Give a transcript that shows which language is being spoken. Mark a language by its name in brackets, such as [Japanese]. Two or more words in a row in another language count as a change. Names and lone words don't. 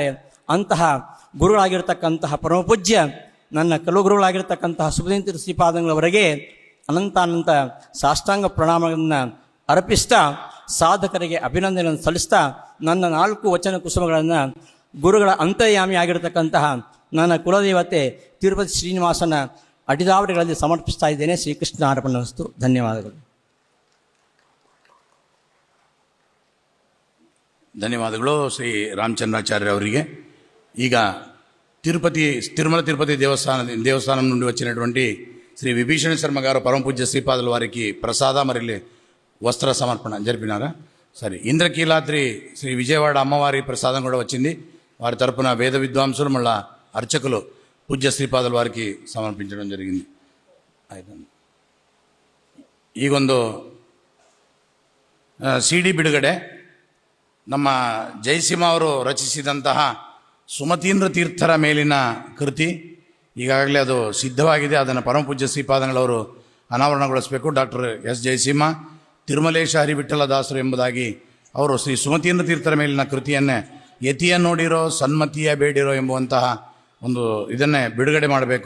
[Kannada] ಅಂತಹ ಗುರುಗಳಾಗಿರ್ತಕ್ಕಂತಹ ಪರಮಪೂಜ್ಯ ನನ್ನ ಕುಲಗುರುಗಳಾಗಿರ್ತಕ್ಕಂತಹ ಸುಬುಧೇಂದ್ರ ತೀರ್ಥ ಶ್ರೀಪಾದಂಗಳವರೆಗೆ ಅನಂತಾನಂತ ಸಾಷ್ಟಾಂಗ ಪ್ರಣಾಮಗಳನ್ನು ಅರ್ಪಿಸ್ತಾ ಸಾಧಕರಿಗೆ ಅಭಿನಂದನೆಯನ್ನು ಸಲ್ಲಿಸ್ತಾ ನನ್ನ 4 ವಚನ ಕುಸುಮಗಳನ್ನು ಗುರುಗಳ ಅಂತರ್ಯಾಮಿ ಆಗಿರತಕ್ಕಂತಹ ನನ್ನ ಕುಲದೇವತೆ ತಿರುಪತಿ ಶ್ರೀನಿವಾಸನ ಅಡಿದಾವಡಿಗಳಲ್ಲಿ ಸಮರ್ಪಿಸ್ತಾ ಇದ್ದೇನೆ. ಶ್ರೀಕೃಷ್ಣ ಅರ್ಪಣಮಸ್ತು. ಧನ್ಯವಾದಗಳು. ಧನ್ಯವಾದಗಳು ಶ್ರೀ ರಾಮಚಂದ್ರಾಚಾರ್ಯ ಅವರಿಗೆ. [Telugu] ಈಗ తిరుమల తిరుపతి దేవస్థానం నుండి వచ్చినటువంటి శ్రీ విభీషణ శర్మ గారు పరమపూజ్య శ్రీపాదుల వారికి ప్రసాద మరియు వస్త్ర సమర్పణ జరిపినారా? సరే. ఇంద్రకీలాద్రి శ్రీ విజయవాడ అమ్మవారి ప్రసాదం కూడా వచ్చింది. వారి తరపున వేద విద్వాంసులు మళ్ళా అర్చకులు పూజ్య శ్రీపాదుల వారికి ಸಮರ್ಪಿಸడం జరిగింది. [Kannada] ಈಗೊಂದು CD ಬಿಡುಗಡೆ. ನಮ್ಮ ಜಯಸಿಂಹ ಅವರು ರಚಿಸಿದಂತಹ ಸುಮತೀಂದ್ರ ತೀರ್ಥರ ಮೇಲಿನ ಕೃತಿ ಈಗಾಗಲೇ ಅದು ಸಿದ್ಧವಾಗಿದೆ. ಅದನ್ನು ಪರಮಪೂಜ್ಯ ಶ್ರೀಪಾದಂಗಳವರು ಅನಾವರಣಗೊಳಿಸಬೇಕು. ಡಾಕ್ಟರ್ ಎಸ್ ಜಯಸಿಂಹ ತಿರುಮಲೇಶ ಹರಿವಿಠಲ ದಾಸರು ಎಂಬುದಾಗಿ ಅವರು ಶ್ರೀ ಸುಮತೀಂದ್ರ ತೀರ್ಥರ ಮೇಲಿನ ಕೃತಿಯನ್ನೇ ಯತಿಯ ನೋಡಿರೋ ಸನ್ಮತಿಯ ಬೇಡಿರೋ ಎಂಬುವಂತಹ ಒಂದು ಇದನ್ನೇ ಬಿಡುಗಡೆ ಮಾಡಬೇಕು.